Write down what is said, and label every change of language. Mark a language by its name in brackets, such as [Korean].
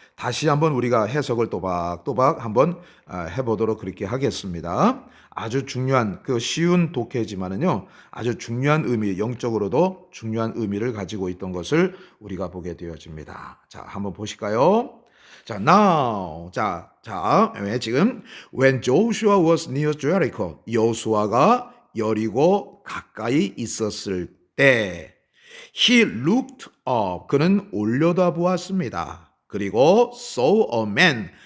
[Korean] 다시 한번 우리가 해석을 또박또박 한번 해보도록 그렇게 하겠습니다. 아주 중요한 쉬운 독해지만은요, 아주 중요한 의미, 영적으로도 중요한 의미를 가지고 있던 것을 우리가 보게 되어집니다. 자, 한번 보실까요? 자, now. 지금 [English] when Joshua was near Jericho, [Korean] 여호수아가 여리고 가까이 있었을 때 [English] he looked up. [Korean] 그는 올려다 보았습니다. 그리고 [English] saw a man.